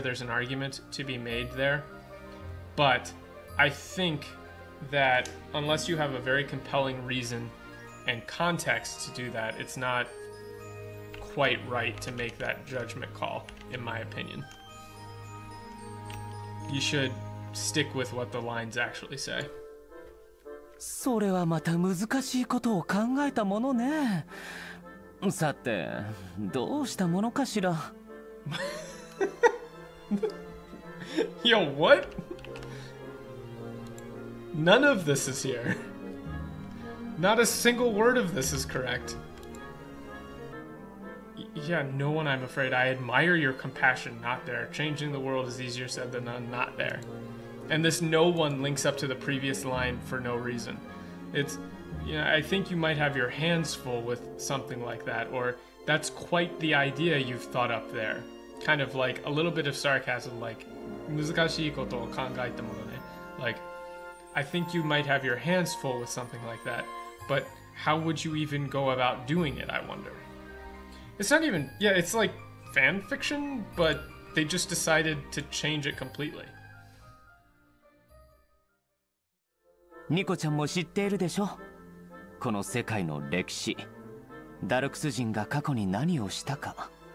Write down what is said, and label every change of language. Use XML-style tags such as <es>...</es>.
<en>There's an argument to be made there. But I think that unless you have a very compelling reason and context to do that, it's not quite right to make that judgment call, in my opinion. You should stick with what the lines actually say.</en> <ja>それはまた難しいことを考えたものね。さて、どうしたものかしら。</ja> <en>Yo, what? None of this is here. Not a single word of this is correct. Yeah, no one, I'm afraid. I admire your compassion, not there. Changing the world is easier said than done, not there. And this no one links up to the previous line for no reason. It's, you know, I think you might have your hands full with something like that, or that's quite the idea you've thought up there. Kind of like a little bit of sarcasm, like,</en> <ja>難しいことを考えたものね.</ja> <en>Like, I think you might have your hands full with something like that, but how would you even go about doing it, I wonder? It's not even, yeah, it's like fan fiction, but they just decided to change it completely.</en> <ja>ニコちゃんも知っているでしょ。この世界の歴史。ダルクス人が過去に何をしたか。</ja>